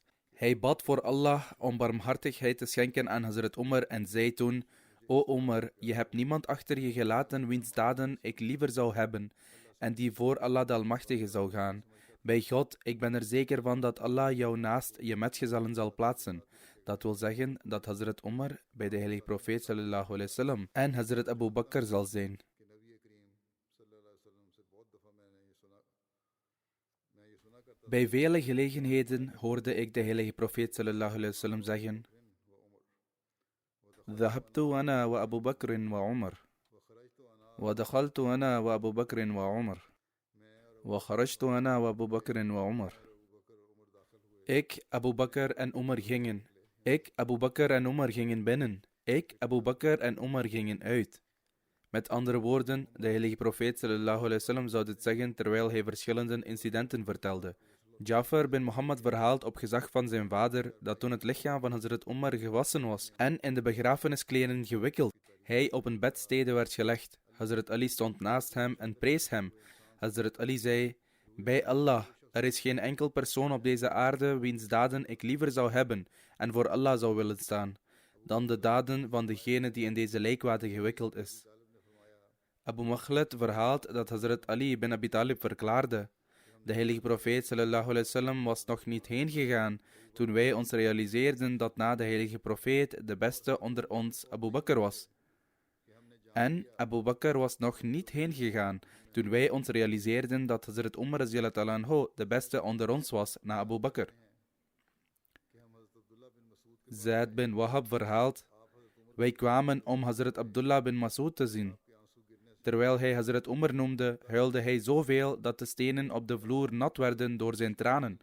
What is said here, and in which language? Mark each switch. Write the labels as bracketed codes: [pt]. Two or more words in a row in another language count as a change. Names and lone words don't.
[nl] Hij bad voor Allah om barmhartigheid te schenken aan Hazrat Umar en zei toen: O Umar, je hebt niemand achter je gelaten wiens daden ik liever zou hebben en die voor Allah de Almachtige zou gaan. Bij God, ik ben er zeker van dat Allah jou naast je metgezellen zal plaatsen. Dat wil zeggen dat Hazrat Umar bij de heilige profeet [ar] صلى الله عليه وسلم [nl] en Hazrat Abu Bakr zal zijn. Bij vele gelegenheden hoorde ik de heilige profeet [ar] صلى الله عليه وسلم [nl] zeggen: [ar] ذهبت أنا وأبو بكر وعمر ودخلت أنا وأبو بكر وعمر وخرجت أنا وأبو بكر وعمر. [nl] Ik, Abu Bakr en Umar gingen. Ik, Abu Bakr en Umar gingen binnen. Ik, Abu Bakr en Umar gingen uit. Met andere woorden, de heilige profeet [ar] صلى الله عليه وسلم [nl] zou dit zeggen terwijl hij verschillende incidenten vertelde. Jafar bin Muhammad verhaalt op gezag van zijn vader dat toen het lichaam van Hazrat Umar gewassen was en in de begrafeniskleren gewikkeld, hij op een bedstede werd gelegd. Hazrat Ali stond naast hem en prees hem. Hazrat Ali zei: bij Allah, er is geen enkel persoon op deze aarde wiens daden ik liever zou hebben en voor Allah zou willen staan, dan de daden van degene die in deze lijkwade gewikkeld is. Abu Makhlad verhaalt dat Hazrat Ali ibn Abi Talib verklaarde: de heilige profeet [ar] صلى الله عليه وسلم [nl] was nog niet heen gegaan toen wij ons realiseerden dat na de heilige profeet de beste onder ons Abu Bakr was. En Abu Bakr was nog niet heen gegaan toen wij ons realiseerden dat Hazrat Umar [ar] رضي الله عنه [nl] de beste onder ons was na Abu Bakr. Zaid bin Wahab verhaalt: wij kwamen om Hazrat Abdullah bin Mas'ud te zien. Terwijl hij Hazrat Umar noemde, huilde hij zoveel dat de stenen op de vloer nat werden door zijn tranen.